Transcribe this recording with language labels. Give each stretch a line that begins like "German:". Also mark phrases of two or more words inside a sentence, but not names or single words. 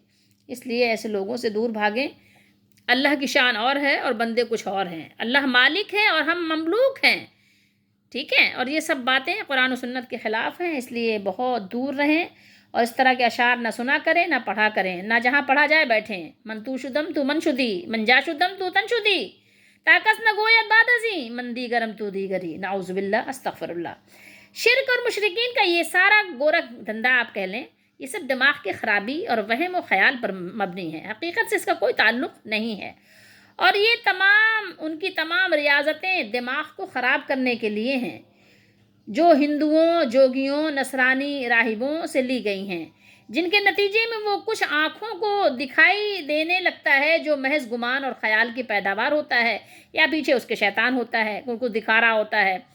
Urdu: اس لیے ایسے لوگوں سے دور بھاگیں۔ اللہ کی شان اور ہے اور بندے کچھ اور ہیں، اللہ مالک ہے اور ہم مملوک ہیں، ٹھیک ہے، اور یہ سب باتیں قرآن و سنت کے خلاف ہیں، اس لیے بہت دور رہیں اور اس طرح کے اشعار نہ سنا کریں، نہ پڑھا کریں، نہ جہاں پڑھا جائے بیٹھیں۔
Persian: من تو شدم تو من شدی، من جا شدم تو تن شدی، طاقت نہ گویت بعد ازیں من دیگرم تو دیگری،
Arabic: نعوذ باللہ استغفر اللہ۔
Urdu: شرک اور مشرکین کا یہ سارا گورکھ دھندا آپ کہہ لیں، یہ سب دماغ کی خرابی اور وہم و خیال پر مبنی ہے، حقیقت سے اس کا کوئی تعلق نہیں ہے، اور یہ ان کی تمام ریاضتیں دماغ کو خراب کرنے کے لیے ہیں، جو ہندوؤں، جوگیوں، نصرانی راہبوں سے لی گئی ہیں، جن کے نتیجے میں وہ کچھ آنکھوں کو دکھائی دینے لگتا ہے جو محض گمان اور خیال کی پیداوار ہوتا ہے، یا پیچھے اس کے شیطان ہوتا ہے، ان کو دکھا رہا ہوتا ہے،